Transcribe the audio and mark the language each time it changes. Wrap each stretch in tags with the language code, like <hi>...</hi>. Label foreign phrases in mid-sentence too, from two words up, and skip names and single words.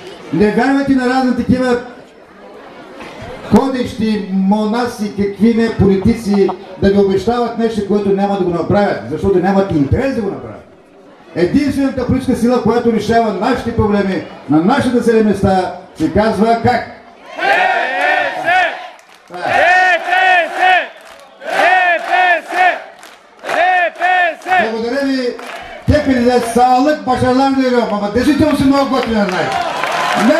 <bg>Не вярвайте на разни такива ходещи монаси, какви не политици, да ви обещават нещо, което няма да го направят, защото нямат интерес да го направят. Единствената политическа сила, която решава нашите проблеми на нашите населени места, се казва как? Благодаря ви.</bg> <tr>Hepinize sağlık, başarılar diliyorum ama</tr> <bg>действително си много готини, знаете.</bg>